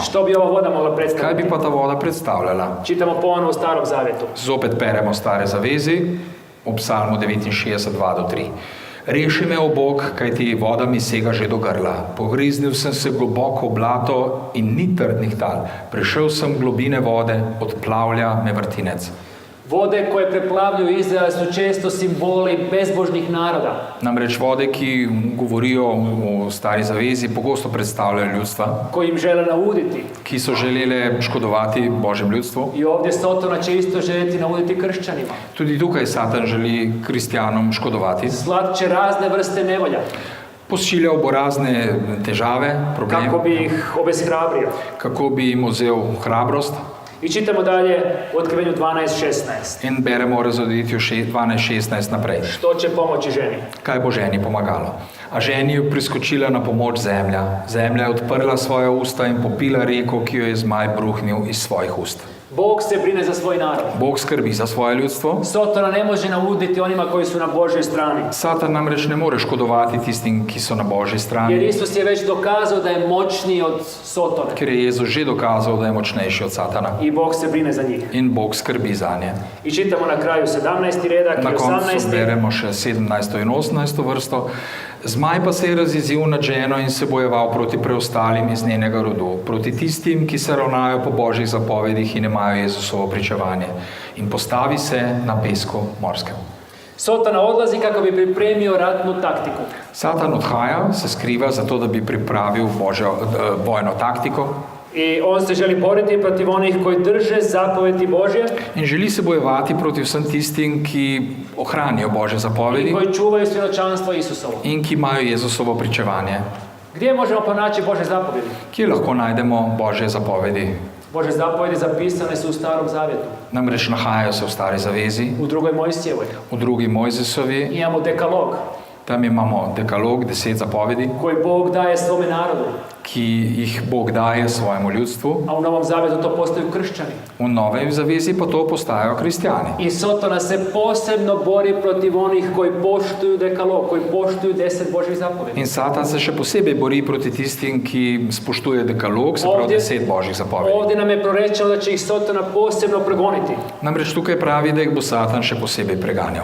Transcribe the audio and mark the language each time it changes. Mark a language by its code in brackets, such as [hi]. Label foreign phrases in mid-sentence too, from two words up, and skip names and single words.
[hr] Što bi ova voda mogla [sl] Kaj [hr] predstaviti? [sl] bi pa ta voda predstavljala? [hr] Čitamo ponovno u Starom Zavjetu. [sl] Zopet peremo stare zavezi v psalmu 69, 2-3. Reši me, o Bog, kajti voda mi sega že do grla. Pogriznil sem se globoko v blato in ni trdnih tal. Prišel sem v globine vode, odplavlja me vrtinec. [hr] Vode koje preplavljuju Izrael su često simboli bezbožnih naroda, [sl] Namreč vode, ki govorijo o stari zavezi, pogosto predstavljajo ljudstva, [hr] koji im žele nauditi. [sl] ki so želele škodovati Božjem ljudstvu. [hr] I ovdje Sotona će isto željeti nauditi kršćanima. [sl] Tudi tukaj Satan želi kristjanom škodovati. [hr] Slat će razne vrste nevolja [sl] Pošiljal bo razne težave, probleme, [hr] kako bi ih obeshrabrio. [sl] kako bi jim vzel hrabrost. [hr] I čitamo dalje u otkrivenju 12.16. [sl] In beremo o razodetju 12.16 naprej. [hr] Što će pomoći ženi? [sl] Kaj bo ženi pomagalo? A ženi je priskočila na pomoč zemlja. Zemlja je odprla svoja usta in popila reko, ki jo je zmaj bruhnil iz svojih ust. [hr] Bog se brine za svoj narod. [sl] Bog skrbi za svoje ljudstvo. [hr] Sotona ne može nauditi onima koji su na Božoj strani. [sl] Satan namreč ne more škodovati tistim, ki so na Božji [hr] Jer [sl] strani, [hr] Isus je već dokazao da je moćniji od Sotone. [sl] ker je Jezus že dokazal, da je močnejši od Satana. [hr] I Bog se brine za njih. [sl] In Bog skrbi za nje. [hr] I čitamo na kraju 17. redak [sl] Na [hr] i [sl] koncu [hr] 18. [sl] beremo še 17. in 18. vrsto. Zmaj pa se je razjezil nad ženo in se bojeval proti preostalim iz njenega rodu, proti tistim, ki se ravnajo po Božjih zapovedih in imajo Jezusovo pričevanje. In postavi se na pesku morskem. [hr] Sotona odlazi kako bi pripremio ratnu taktiku. [sl] Satan odhaja, se skriva zato, da bi pripravil bojno taktiko [hr] I on se želi boriti protiv onih koji drže zapovedi Božje [sl] in želi se bojevati proti vsem tistim, ki ohranijo Božje [hr] i [sl] zapovedi [hr] koji čuvaju svjedočanstvo Isusovo. [sl] in ki imajo Jezusovo pričevanje. [hr] Gdje možemo pronaći Božje zapovedi? [sl] Kje lahko najdemo Božje zapovedi? [hr] Božje zapovedi zapisane su u Starom Zavjetu, [sl] Namreč nahajajo se v stari zavezi, [hr] u drugoj Mojsijevoj. [sl] v drugi Mojzesovi, [hr] Imamo dekalog [sl] tam imamo dekalog, 10 zapovedi, [hr] koji Bog daje svome narodu, [sl] ki jih Bog daje svojemu ljudstvu, [hr] a u Novom Zavjetu to postaju kršćani. [sl] v novej zavezi pa to postajajo kristjani. [hr] I Sotona se posebno bori protiv onih koji poštuju dekalog, koji poštuju 10 Božjih zapovedi. [sl] In Satan se še posebej bori proti tistim, ki spoštuje dekalog, se pravi [hr] Ovdje- [sl] 10 Božjih zapovedi. [hr] Ovdje nam je prorečeno da će ih Sotona posebno progoniti. [sl] Namreč tukaj pravi, da jih bo Satan še posebej preganjal.